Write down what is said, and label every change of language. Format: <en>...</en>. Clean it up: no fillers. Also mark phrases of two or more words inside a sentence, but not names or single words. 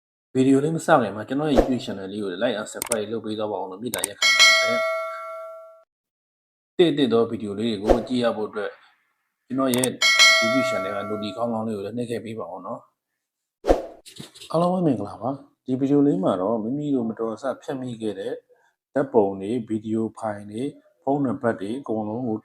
<my>ဗီဒီယိုလေးမစခင်မှာကျွန်တော်ရဲ့</my> <en>YouTube channel</en> <my>လေးကို</my> <en>like and subscribe</en> <my>လုပ်ပေးတော့ပါအောင်လို့မြစ်တာရက်ခံပါတယ်။တစ်တော့ဗီဒီယိုလေးတွေကိုကြည့်ရဖို့အတွက်ကျွန်တော်ရဲ့</my> <en>YouTube channel</en> <my>က notification ကောင်းလေးကိုလည်းနှိပ်ခဲ့ပေးပါအောင်နော်။အား လုံးပဲမင်္ဂလာပါ။ဒီဗီဒီယိုလေးမှာတော့မိမိတို့မတော်တဆဖြတ်မိခဲ့တဲ့ဓာတ်ပုံတွေဗီဒီယိုဖိုင်တွေဖုန်းနံပါတ်တွေအကုန်လုံးကို</my>